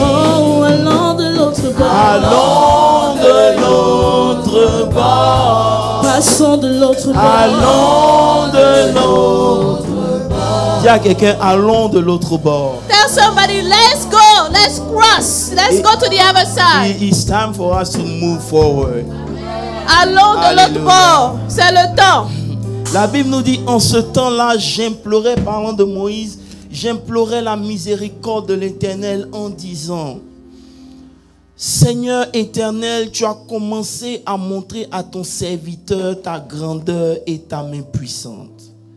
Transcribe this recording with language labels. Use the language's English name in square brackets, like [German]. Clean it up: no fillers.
[French] oh, allons de l'autre bord. Allons de l'autre bord. Passons de l'autre bord. Allons de l'autre bord. Dis à quelqu'un, allons de l'autre bord. [English] Tell somebody, let's go, let's cross, let's go to the other side. It's time for us to move forward. [French] Allons de l'autre bord, c'est le temps. La Bible nous dit, en ce temps-là, j'implorais, parlant de Moïse, j'implorais la miséricorde de l'Éternel en disant, Seigneur éternel, tu as commencé à montrer à ton serviteur ta grandeur et ta main puissante.